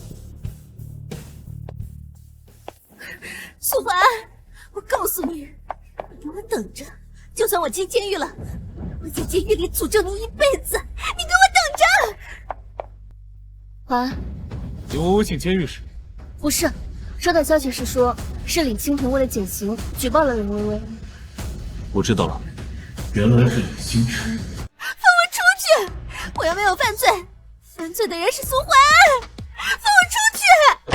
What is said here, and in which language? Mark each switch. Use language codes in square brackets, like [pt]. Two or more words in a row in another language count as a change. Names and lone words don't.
[zh] 蘇懷安，我告訴你，你給我等着！就算我進監獄了，我在監獄裡詛咒你一輩子！你給我等着！懷安，林薇薇進監獄時，不是，收到消息是說，是李清平為了減刑舉報了林薇薇。我知道了，原來是李星辰。放我出去！我又沒有犯罪，犯罪的人是蘇懷安！放我出去！